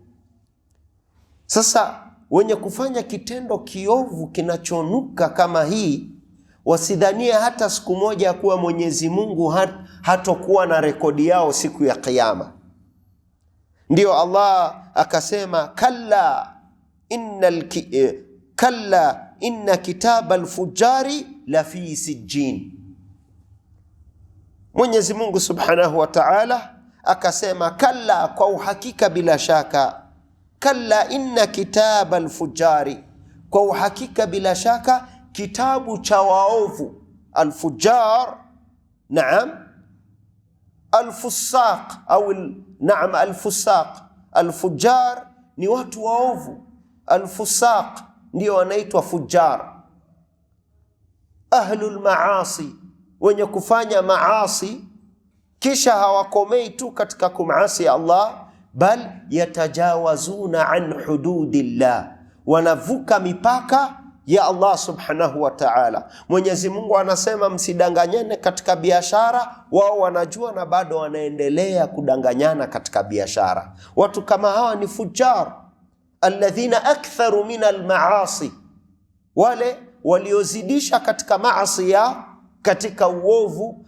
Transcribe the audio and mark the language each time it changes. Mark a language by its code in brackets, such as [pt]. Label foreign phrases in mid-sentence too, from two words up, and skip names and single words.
[sw] Sasa wenye kufanya kitendo kiovu kinachonuka kama hii, wasidhania hata siku moja ya kuwa Mwenyezi Mungu hatokuwa na rekodi yao siku ya kiyama. Ndio Allah akasema [ar] كلا إن كتاب الفجار لفي سجين. [sw] Mwenyezi Mungu [ar] سبحانه وتعالى [sw] akasema kalla, kwa uhakika, bila shaka. [ar] كلا إن كتاب الفجار, [sw] kwa uhakika bila shaka kitabu cha waovu. [ar] الفجار، نعم، الفساق أو نعم الفساق. [sw] Al-fujar ni watu waovu, al-fusaq ndio wanaitwa fujar. [ar] أهل المعاصي, [sw] wenye kufanya maasi kisha hawakomei tu katika kumasi Allah, [ar] بل يتجاوزون عن حدود الله, [sw] wanavuka mipaka ya Allah [ar] سبحانه وتعالى. [sw] Mwenyezi Mungu anasema msidanganyane katika biashara, wao wanajua na bado wanaendelea kudanganyana katika biashara. Watu kama hawa ni fujar, [ar] الذين أكثروا من المعاصي, [sw] wale waliozidisha katika maasi ya katika uovu.